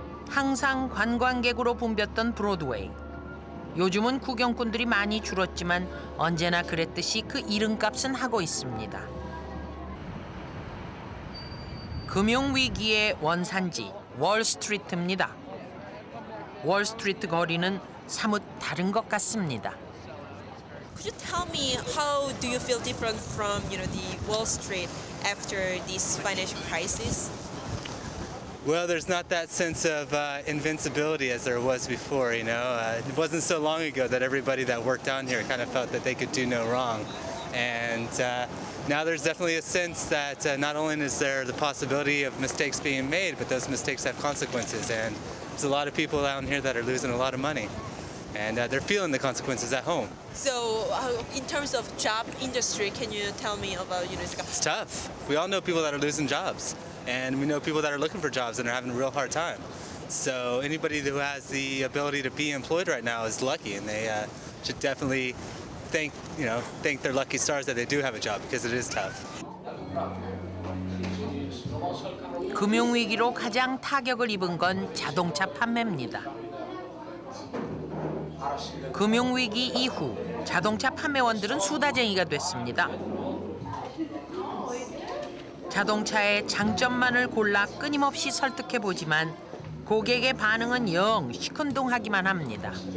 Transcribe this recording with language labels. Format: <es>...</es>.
<ko>항상 관광객으로 붐볐던 브로드웨이. 요즘은 구경꾼들이 많이 줄었지만 언제나 그랬듯이 그 이름값은 하고 있습니다. 금융위기의 원산지 월스트리트입니다. 월스트리트 거리는 사뭇 다른 것 같습니다.</ko> <en>Could you tell me how do you feel different from, the Wall Street after this financial crisis? Well, there's not that sense of invincibility as there was before, It wasn't so long ago that everybody that worked down here kind of felt that they could do no wrong. And now there's definitely a sense that not only is there the possibility of mistakes being made, but those mistakes have consequences. And there's a lot of people down here that are losing a lot of money. And they're feeling the consequences at home. So, in terms of job industry, can you tell me about, It's tough. We all know people that are losing jobs. And we know people that are looking for jobs and are having a real hard time. So anybody who has the ability to be employed right now is lucky, and they should definitely thank their lucky stars that they do have a job, because it is tough.</en> <ko>금융위기로 가장 타격을 입은 건 자동차 판매입니다. 금융위기 이후 자동차 판매원들은 수다쟁이가 됐습니다. 자동차의 장점만을 골라 끊임없이 설득해보지만 고객의 반응은 영 시큰둥하기만 합니다.</ko>